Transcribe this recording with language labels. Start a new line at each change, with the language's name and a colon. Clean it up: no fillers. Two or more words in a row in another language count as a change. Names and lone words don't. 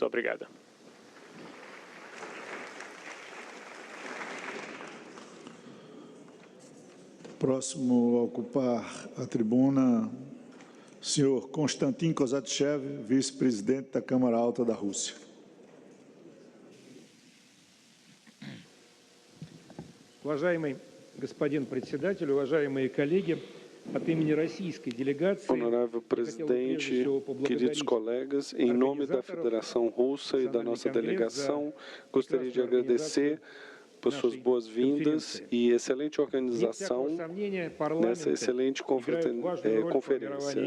Portuguese: Obrigado. Próximo a ocupar a tribuna, senhor Konstantin Kozatchev, vice-presidente da Câmara Alta da Rússia.
Russian: Уважаемый господин председатель, уважаемые коллеги, от имени российской делегации,
Portuguese: honorável presidente, queridos colegas, em nome da Federação Russa e da nossa delegação, gostaria de agradecer por suas boas-vindas e excelente organização nessa excelente conferência.